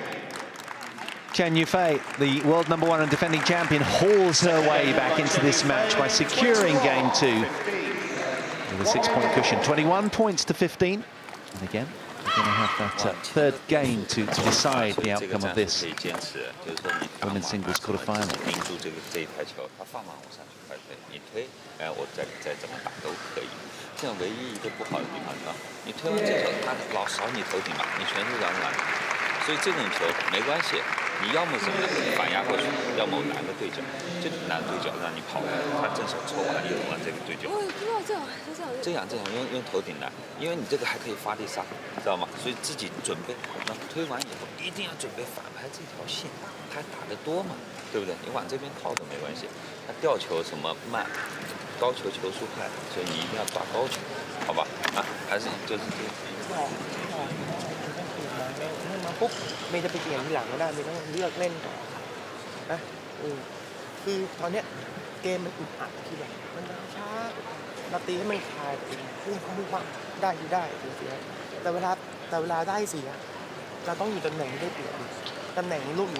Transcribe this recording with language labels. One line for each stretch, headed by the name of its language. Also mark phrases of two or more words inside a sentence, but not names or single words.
English: Chen Yufei, the world number one and defending champion, hauls her way back into this match by securing game two with a 6-point cushion. 21 points to 15. And again, we're going to have that third game to decide the outcome of this women's singles quarterfinal.
Chinese: 盯住这一台球，他放马往上去快推，你推，我再怎么打都可以。这样唯一一个不好的地方是吧？你推完这球，他老扫你头顶嘛，你全是让拦。所以这种球没关系，你要么什么呢？反压过去，要么拦个对角，就拦对角让你跑开，他正手抽完以后往这个对角。这样用头顶拦，因为你这个还可以发力上，知道吗？所以自己准备，那推完以后一定要准备反拍这条线，他打得多嘛，对不对？你往这边靠都没关系，他吊球什么慢，高球球速快，所以你一定要抓高球，好吧？啊，还是就是这个。
Thai: ปุ๊บเมย์จะไปเปลี่ยนทีหลังก็ได้เมย์ต้องเลือกเล่นก่อนนะคือตอนเนี้ยเกมมันอึดอัดทีแบบมันช้าเราตีให้มันคลายไป พุ่งเข้ามุ่งมั่นได้คือได้เสียแต่เวลาได้เสียเราต้องอยู่ตำแหน่งที่ได้เปรียบตำแหน่งลูก